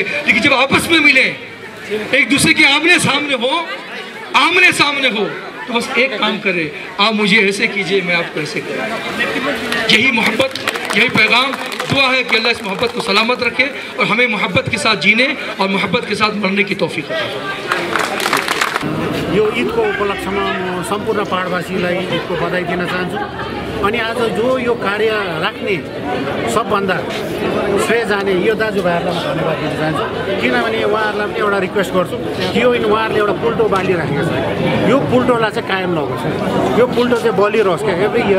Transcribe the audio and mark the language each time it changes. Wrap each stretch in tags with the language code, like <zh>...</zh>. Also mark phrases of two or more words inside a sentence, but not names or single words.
<hi>लेकिन जब आपस में मिलें, एक दूसरे के आमने सामने हो, तो बस एक काम करें, आप मुझे ऐसे कीजिए, मैं आपको ऐसे करूँ। यही मोहब्बत, यही पैगाम। दुआ है कि अल्लाह इस मोहब्बत को सलामत रखे और हमें मोहब्बत के साथ जीने और मोहब्बत के साथ मरने की तौफीक अता फरमाए।</hi> <ne>यो ईदको उपलक्ष्यमा म सम्पूर्ण पहाडवासीलाई ईदको बधाई दिन चाहन्छु। अनि आज जो यो कार्य राख्ने सबभन्दा श्रेय जाने यो दाजुभाइहरूलाई म धन्यवाद दिन चाहन्छु। किनभने उहाँहरूलाई पनि एउटा रिक्वेस्ट गर्छु कि यो उहाँहरूले एउटा पुल्टो बालिराखेको छ, यो पुल्टोलाई चाहिँ कायम नहोस्, यो पुल्टो चाहिँ बलिरहोस् क्या</ne> <en>every year.</en>